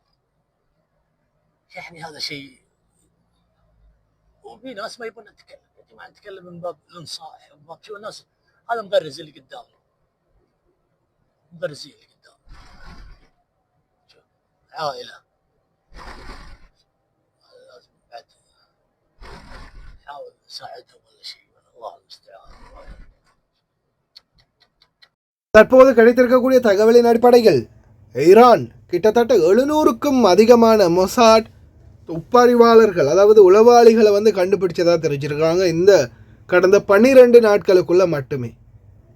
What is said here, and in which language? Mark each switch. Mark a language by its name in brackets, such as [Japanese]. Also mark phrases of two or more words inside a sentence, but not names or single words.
[Arabic] يعني هذا شيء، وفي ناس ما يبون نتكلم يا جماعه، نتكلم من باب الانصاح، من باب شو الناس. هذا مغرز اللي قدامنا، مغرزين اللي قدام. شوف عائله لازم بعد نحاول نساعدهم ولا شيء. الله المستعان. [Tamil] தற்போது கிடைத்திருக்கக்கூடிய தகவலின் அடிப்படையில் ஈரான் கிட்டத்தட்ட 700க்கும் அதிகமான மொசாட் உப்பறிவாளர்கள், அதாவது உளவாளிகளை கண்டுபிடிச்சதாக தெரிஞ்சிருக்காங்க இந்த கடந்த 12 நாட்களுக்குள்ள மட்டுமே.